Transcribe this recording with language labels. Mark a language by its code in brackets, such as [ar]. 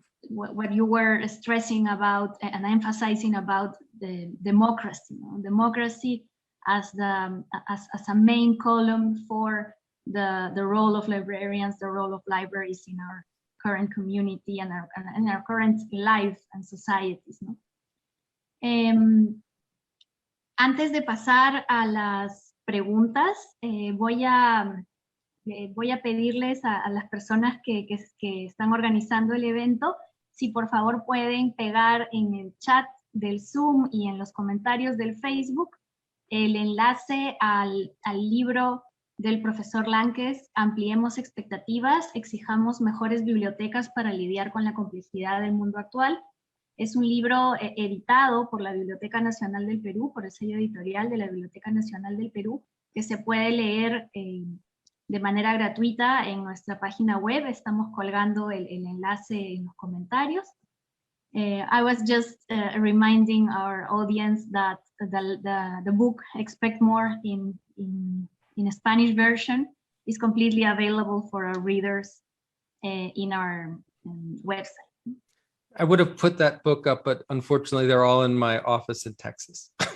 [en] What you were stressing about and emphasizing about the democracy, democracy as a main column for the role of librarians, the role of libraries in our current community and our current life and societies, ¿no? [es] Antes de pasar a las preguntas, voy a pedirles a las personas que están organizando el evento, si por favor pueden pegar en el chat del Zoom y en los comentarios del Facebook el enlace al libro del profesor Lánquez, Ampliemos expectativas, exijamos mejores bibliotecas para lidiar con la complejidad del mundo actual. Es un libro editado por la Biblioteca Nacional del Perú, por el sello editorial de la Biblioteca Nacional del Perú, que se puede leer de manera gratuita en nuestra página web. Estamos colgando el enlace en los comentarios. [en] I was just reminding our audience that the book Expect More in a Spanish version is completely available for our readers in our website. I would have put that book up, but unfortunately they're all in my office in Texas.